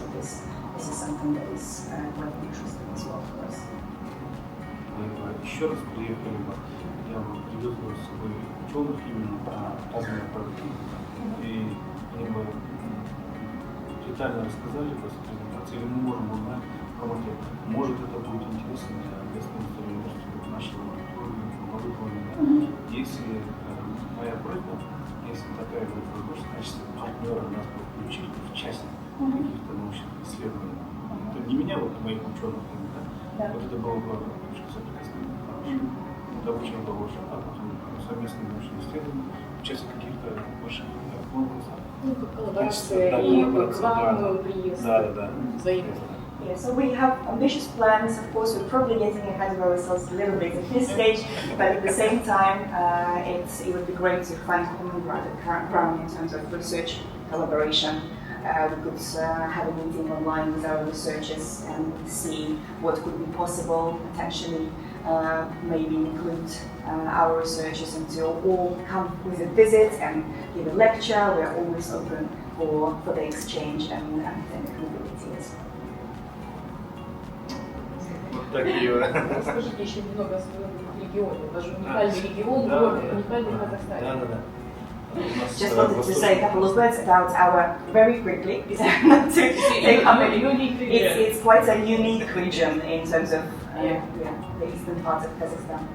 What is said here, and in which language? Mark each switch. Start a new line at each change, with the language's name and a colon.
English: So this is something that is quite interesting as well for us.
Russian: Еще раз приехали бы, я бы привез бы с собой ученых именно по разным направлениям. И они бы детально рассказали бы с презентацией, или мы можем узнать, может это будет интересно для Вестминстер университета, нашего оборудования. Если моя просьба, если такая будет возможность, в качестве партнера нас бы включить в часть каких-то научных исследований. Это не меня, вот моих ученых, да? Вот это было бы точка соприкосновения хорошая. Обучил бы больше, а потом совместные научные исследования, участие в каких-то больших конкурсах. Ну, как коллаборация и рекламу, приезд. Да. Взаимно.
English: Yeah, so we have ambitious plans. Of course, we're probably getting ahead of ourselves a little bit at this stage, but at the same time, it would be great to find common ground in terms of research collaboration. We could have a meeting online with our researchers and see what could be possible, potentially maybe include our researchers into all come with a visit and give a lecture. We are always open for the exchange and mobility as well.
Russian: Вот такие. Расскажите еще немного о своем регионе. У вас же уникальный регион, город, уникальный Казахстан. Да.
English: Just wanted to say a couple of words about our, very quickly, to take up it's quite a unique region in terms of the eastern part of Kazakhstan.